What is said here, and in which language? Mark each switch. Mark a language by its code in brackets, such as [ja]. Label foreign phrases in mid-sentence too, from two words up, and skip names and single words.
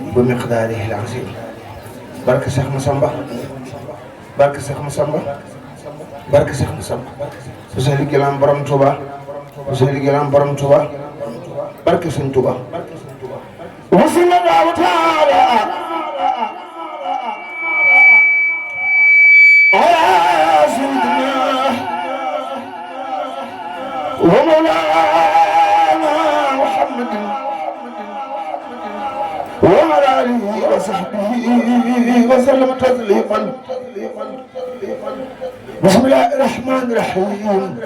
[ar] بمقداره العظيم. [wo] barke Cheikh Massamba barke Cheikh Massamba barke Cheikh Massamba su sey liggéeyam borom Touba su sey liggéeyam borom Touba barke Sëñ Touba [ar] وصلى الله تعالى على سيدنا ومولانا محمد وعلى آله وصحبه وسلم تسليما. بسم الله الرحمن الرحيم.